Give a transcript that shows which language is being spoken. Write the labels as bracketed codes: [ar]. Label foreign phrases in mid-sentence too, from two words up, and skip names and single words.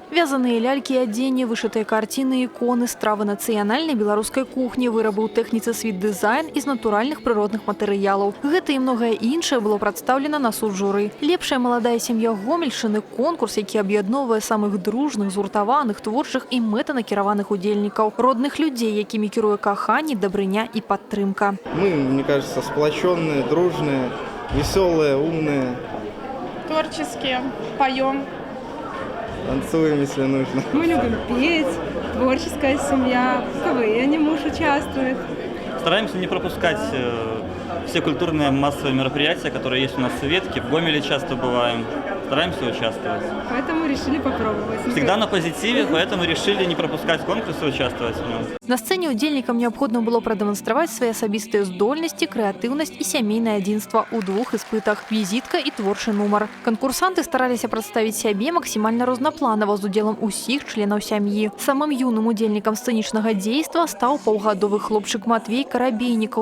[be] Вязаныя лялькі і адзенне, вышытыя карціны, іконы, стравы нацыянальнай беларускай кухні, вырабы ў тэхніцы світ-дызайн з натуральных прыродных матэрыялаў. Гэта і многае іншае было прадстаўлена на суд журы. «Лепшая маладая сям'я Гомельшчыны» – конкурс, які аб'ядноўвае самых дружных, згуртаваных, творчых і мэтанакіраваных удзельнікаў, родных людзей, якімі кіруе каханне, дабрыня і падтрымка. [ru] Мы, мне кажется, сплоченные, дружные, веселые, умные. Творческие, поем. Танцуем, если нужно. Мы любим петь, творческая семья, в КВН муж участвует. Стараемся не пропускать все культурные массовые мероприятия, которые есть у нас в Светке. В Гомеле часто бываем. Стараемся участвовать. Поэтому решили попробовать. Всегда на позитиве, поэтому решили не пропускать конкурсы, участвовать в нем. [be] На сцэне удзельнікам неабходна было прадэманстраваць свае асабістыя здольнасці, крэатыўнасць і сямейнае адзінства ў двух іспытах – візітка і творчы нумар. Канкурсанты стараліся прадставіць сябе максімальна рознапланава з удзелам усіх членаў сям'і. Самым юным удзельнікам сцэнічнага дзейства стаў паўгадовы хлопчык Матвей Карабейнікаў.